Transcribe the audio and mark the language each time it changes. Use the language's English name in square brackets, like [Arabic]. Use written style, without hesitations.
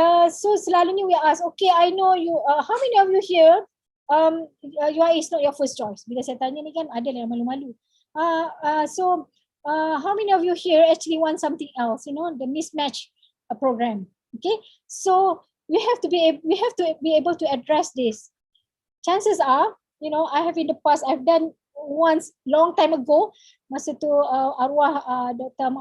[English] So selalunya we ask, okay, I know you, how many of you here UIA is not your first choice? [Malay] Bila saya tanya ni kan ada yang malu-malu. [English] So how many of you here actually want something else, the mismatch program? Okay, so we have to be able to address this. Chances are, I have in the past, I've done once long time ago, [Malay] masa tu arwah Dr.